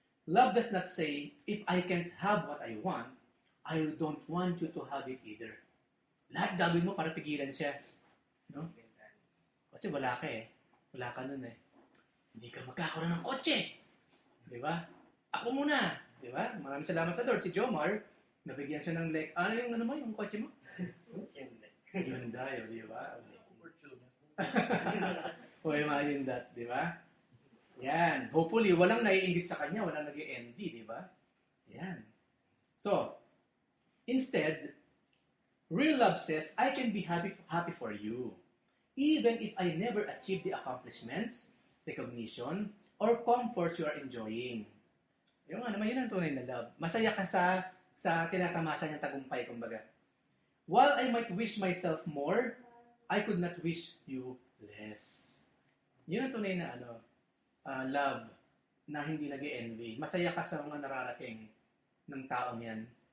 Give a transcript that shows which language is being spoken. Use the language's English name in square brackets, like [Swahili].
[English] Love does not say, if I can't have what I want, I don't want you to have it either. [Filipino] Lahat gagawin mo para pigilan siya. No? Kasi wala ka eh. Wala ka nun eh. Hindi ka magkakaroon ng kotse. Di ba? Ako muna. Di ba? Maraming salamat sa Lord. Si Jomar, nabigyan siya ng yung kotse mo? Hyundai, di ba? O yung mga Hyundai, di ba? Yan. Hopefully, walang naiingit sa kanya, walang nag-envy, di ba? Yan. [English] So, instead, real love says, I can be happy for you, even if I never achieve the accomplishments, recognition, or comfort you are enjoying. [Filipino] Yung naman, yun ang tunay na love. Masaya ka sa tinatamasa niyang tagumpay, kumbaga. [English] While I might wish myself more, I could not wish you less. [Filipino] Yun ang tunay na love na hindi nag-envy. Masaya ka sa mga nararating ng taong yan.